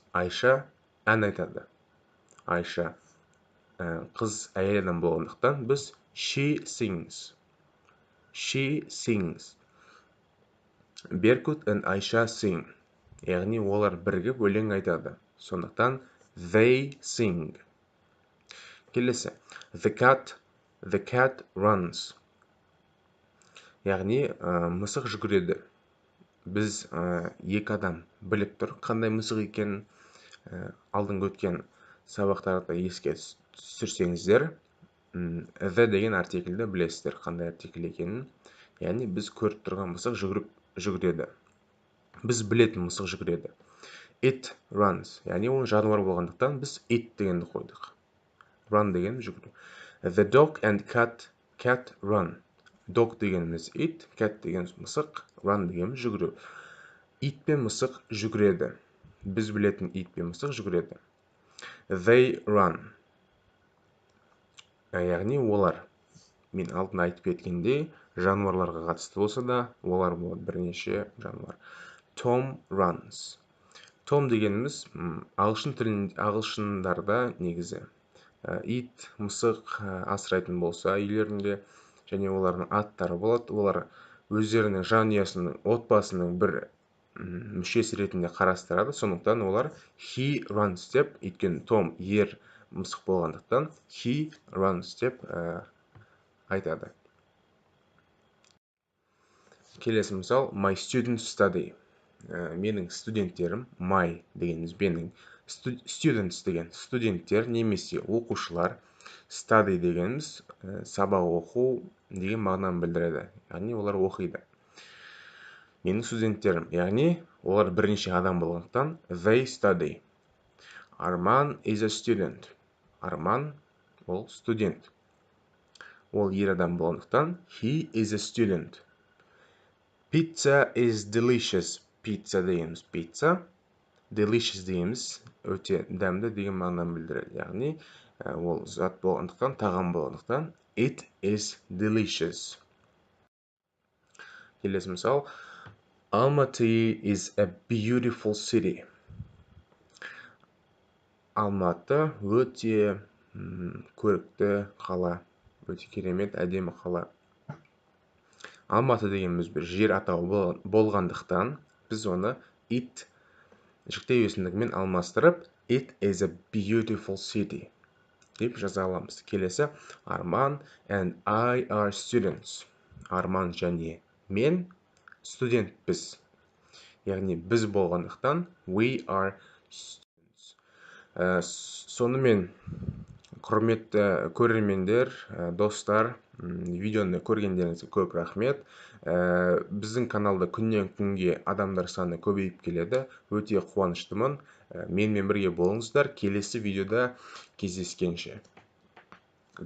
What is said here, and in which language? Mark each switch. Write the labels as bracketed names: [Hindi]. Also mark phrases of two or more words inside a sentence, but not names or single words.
[Kazakh] Айша ән айтады. Айша қыз әйел адам болғандықтан біз [English] she sings. Беркут and Айша sing. [Kazakh] Яғни олар бірігіп өлең айтады. [English] Сондықтан they sing. Келесі the cat runs. [Kazakh] Яғни мысық жүгіреді. Біз екі адам біліп тұр қандай мысық екенін. Алдыңғы өткен сабақтарда еске түсірсеңіздер, the деген артиклді білесіздер қандай артикль екенін. Яғни біз көріп тұрған мысық жүгіреді. Біз білетін мысық жүгіреді. [English] It runs. [Kazakh] Яғни ол жануар болғандықтан біз it дегенді қойдық. Run деген жүгіру. [English] The dog and cat run. [Kazakh] Dog дегеніміз it, cat деген мысық, run дегеніміз жүгіру. Ит пен мысық жүгіреді. Біз білетін ит пен мысық жүгіреді. [English] They run. [Kazakh] Яғни олар. Мен алдын айтып кеткендей, жануарларға қатысты болса да, олар болады бірнеше жануар. [English] Tom runs. [Kazakh] Том дегеніміз ағылшындарда негізі ит, мысық асырайтын болса үйлерінде, және олардың аттары болады. Олар өздерінің жанұясының, отбасының бір мүшесі ретінде қарастырады. Сондықтан олар [English] he runs [Kazakh] деп, өйткені Том ер мысық болғандықтан [English] he runs [Kazakh] деп айтады. Келесі мысал, [English] my students study. [Kazakh] Менің студенттерім, my дегеніміз менің, students деген студенттер немесе оқушылар, study дегеніміз сабақ оқу деген мағынаны білдіреді. Яғни олар оқиды. Менің студенттерім, яғни олар бірнеше адам болғандықтан [English] they study. Арман is a student. [Kazakh] Арман ол студент. Ол ер адам болғандықтан [English] he is a student. Pizza is delicious. [Kazakh] Pizza дегеніміз pizza. Delicious дегеніміз өте дәмді деген мағынаны білдіреді. Яғни ол зат болғандықтан, тағам болғандықтан [English] it is delicious. [Kazakh] Келесі мысал, [English] Almaty is a beautiful city. [Kazakh] Алматы өте көрікті қала, өте керемет, әдемі қала. Алматы дегеніміз бір жер атауы болғандықтан, біз оны it Жіктеу есімдігімен алмастырып, [English] it is a beautiful city [Kazakh] деп жаза аламыз. [English] Келесі, Арман and I are students. [Kazakh] Арман және мен студентпіз. Яғни біз болғандықтан [English] we are students. [Kazakh] Сонымен, құрметті көрермендер, достар, видеоны көргендеріңізге көп рахмет. Біздің каналда күннен күнге адамдар саны көбейіп келеді. Өте қуаныштымын. Менімен бірге болыңыздар. Келесі видеода кездескенше.